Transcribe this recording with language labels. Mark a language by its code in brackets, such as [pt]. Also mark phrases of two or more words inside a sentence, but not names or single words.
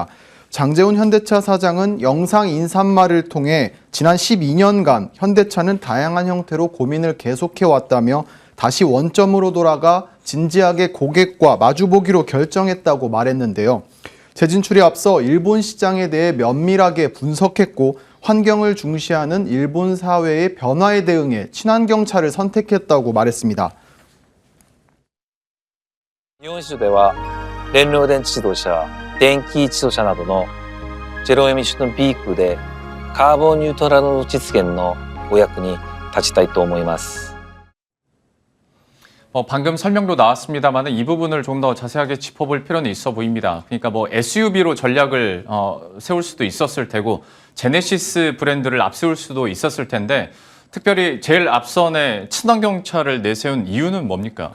[ko] 장재훈 현대차 사장은 영상 인사말을 통해 지난 12년간 현대차는 다양한 형태로 고민을 계속해왔다며 다시 원점으로 돌아가 진지하게 고객과 마주보기로 결정했다고 말했는데요. 재진출에 앞서 일본 시장에 대해 면밀하게 분석했고, 환경을 중시하는 일본 사회의 변화에 대응해 친환경차를 선택했다고 말했습니다. [ja] 日本市場では燃料電池自動車、電気自動車などのゼロエミッションビークルでカーボンニュートラル実現のお役に立ちたいと思います。 [ko] 방금 설명도 나왔습니다만 이 부분을 좀 더 자세하게 짚어볼 필요는 있어 보입니다. 그러니까 SUV로 전략을 세울 수도 있었을 테고, 제네시스 브랜드를 앞세울 수도 있었을 텐데, 특별히 제일 앞선에 친환경차를 내세운 이유는 뭡니까?